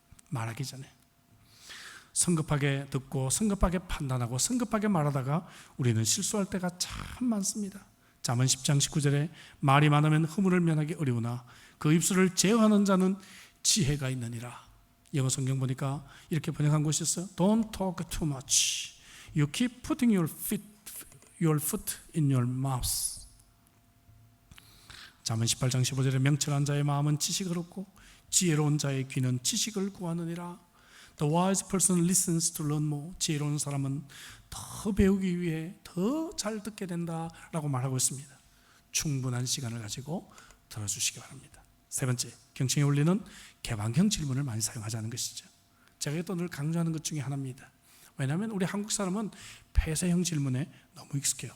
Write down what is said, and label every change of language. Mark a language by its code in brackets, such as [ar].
[ko] 말하기 전에 성급하게 듣고 성급하게 판단하고 성급하게 말하다가 우리는 실수할 때가 참 많습니다. 잠언 10장 19절에 말이 많으면 허물을 면하기 어려우나 그 입술을 제어하는 자는 지혜가 있느니라. 영어 성경 보니까 이렇게 번역한 곳이 있어요. [en] Don't talk too much. You keep putting your foot in your mouth. [ko] 잠언 18장 15절에 명철한 자의 마음은 지식을 얻고 지혜로운 자의 귀는 지식을 구하느니라. [en] The wise person listens to learn more. [ko] 지혜로운 사람은 더 배우기 위해 더 잘 듣게 된다라고 말하고 있습니다. 충분한 시간을 가지고 들어주시기 바랍니다. 세 번째, 경청의 원리는 개방형 질문을 많이 사용하자는 것이죠. 제가 또 늘 강조하는 것 중에 하나입니다. 왜냐하면 우리 한국 사람은 폐쇄형 질문에 너무 익숙해요.